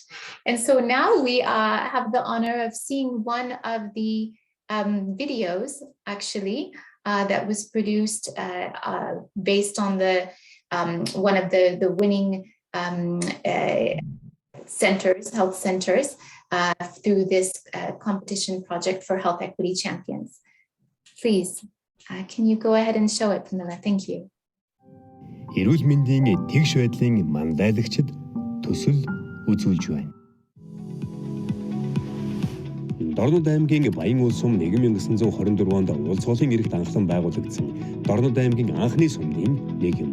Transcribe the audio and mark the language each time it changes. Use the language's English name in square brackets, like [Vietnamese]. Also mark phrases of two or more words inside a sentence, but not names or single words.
[English] And so now we have the honor of seeing one of the videos, actually, that was produced based on the one of the winning centers, health centers, through this competition project for health equity champions. Please, can you go ahead and show it, Pamela? Thank you. [Mongolian] Эрүүл мэндийн тэгш байдлын мандайлагчид төсөл үзүүлж байна. Дорнод аймгийн Баян улс сум 1924 онд улс хурлын эрхт анхлан байгуулагдсан Дорнод аймгийн анхны сумын нэг юм.